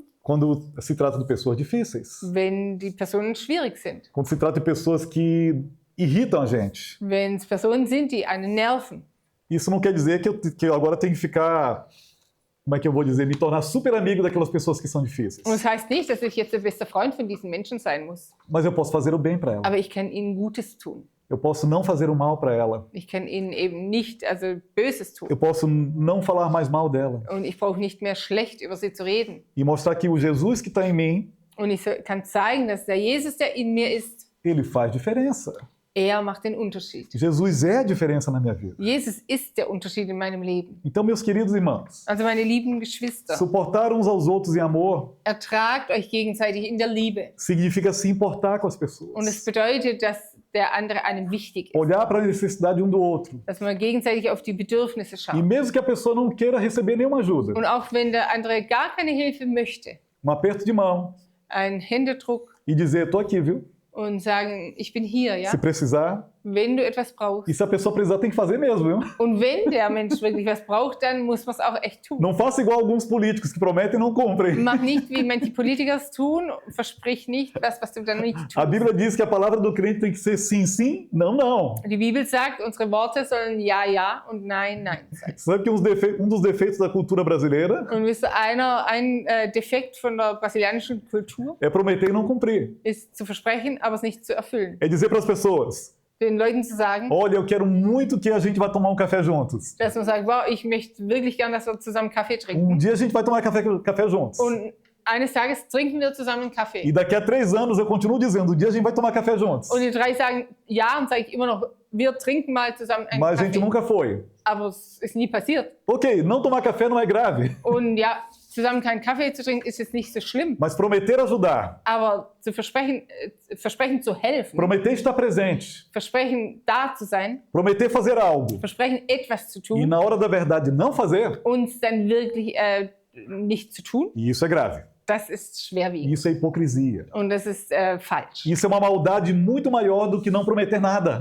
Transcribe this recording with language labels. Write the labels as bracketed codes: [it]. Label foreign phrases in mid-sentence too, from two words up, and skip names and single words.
[pt] quando se trata de pessoas difíceis. [de] wenn die Personen schwierig sind. [pt] Quando se trata de pessoas que irritam a gente. [de] Wenn es Personen sind, die einen nerven. [pt] Isso não quer dizer que eu agora tenho que ficar, como é que eu vou dizer, me tornar super amigo daquelas pessoas que são difíceis. [de] Und das heißt nicht, dass ich jetzt der beste Freund von diesen Menschen sein muss. [pt] Mas eu posso fazer o bem para ela. [de] Aber ich kann ihnen Gutes tun. [pt] Eu posso não fazer o mal para ela. [de] Ich kann ihnen eben nicht Böses tun. [pt] Eu posso não falar mais mal dela. [de] Und ich brauche nicht mehr schlecht über sie zu reden. [pt] E mostrar que o Jesus que está em mim [de] Und ich kann zeigen, dass der Jesus, der in mir ist, [pt] ele faz diferença. [de] Er macht den Unterschied. [pt] Jesus é a diferença na minha vida. [de] Jesus ist der Unterschied in meinem Leben. [pt] Então, meus queridos irmãos, [de] Also meine lieben Geschwister, [pt] suportar uns aos outros em amor [de] ertragt euch gegenseitig in der Liebe. [pt] significa se importar com as [de] Und [pt] pessoas. [de] es bedeutet, dass der andere einem wichtig ist. [pt] Olhar para a necessidade um do outro. [de] Dass man gegenseitig auf die Bedürfnisse [pt] E [de] schaut. [pt] mesmo que a pessoa não queira receber nenhuma ajuda, [de] Und auch wenn der andere gar keine Hilfe möchte, [pt] aperto de mão [de] einen Händedruck [pt] e dizer, tô aqui, viu? [de] und sagen, ich bin hier, ja? [pt] Se precisar. [de] Wenn du etwas [pt] E [de] brauchst. [pt] se a pessoa precisar, tem que fazer mesmo, viu? [de] Und wenn der Mensch wirklich was braucht, dann muss man es auch echt tun. [pt] Não faça igual alguns políticos que prometem e não cumprem. [de] Mach nicht, wie manche Politiker es tun, versprich nicht das, was du dann nicht [pt] A [de] tust. [pt] Bíblia diz que a palavra do crente tem que ser sim, sim, não, não. [de] Die Bibel sagt, unsere Worte sollen Ja, Ja und Nein, Nein sein. [pt] Sabe que dos defeitos da cultura brasileira [de] Und wisst ihr, ein Defekt von der brasilianischen Kultur [pt] é prometer e não cumprir. [de] ist zu versprechen, aber es nicht zu erfüllen. [pt] É dizer para as pessoas, [de] Den Leuten zu sagen, [pt] olha, eu quero muito que a gente vá tomar um café juntos. [de] dass man sagt, wow, ich möchte wirklich gern, dass wir zusammen Kaffee trinken. [pt] Dia a gente vai tomar café juntos. [de] Und eines Tages trinken wir zusammen einen [pt] E [de] Kaffee. [pt] daqui a 3 anos eu continuo dizendo, dia a gente vai tomar café juntos. [de] Und die drei sagen ja und sage ich immer noch, wir trinken mal zusammen einen [pt] Mas a gente [de] Kaffee. [pt] nunca foi. [de] Aber es ist nie passiert. [pt] Ok, não tomar café não é grave. [de] Und ja, zusammen keinen Kaffee zu trinken ist jetzt nicht so schlimm. [pt] Mas prometer ajudar, [de] Aber zu versprechen zu helfen, [pt] prometer estar presente, [de] versprechen da zu sein, [pt] prometer fazer algo [de] versprechen etwas zu [pt] e [de] tun, [pt] na hora da verdade não fazer, [de] uns dann wirklich nicht zu tun, [pt] isso é grave. [de] das ist schwerwiegend. [pt] Isso é hipocrisia. [de] Und das ist falsch. [pt] Isso é uma maldade muito maior do que não prometer nada.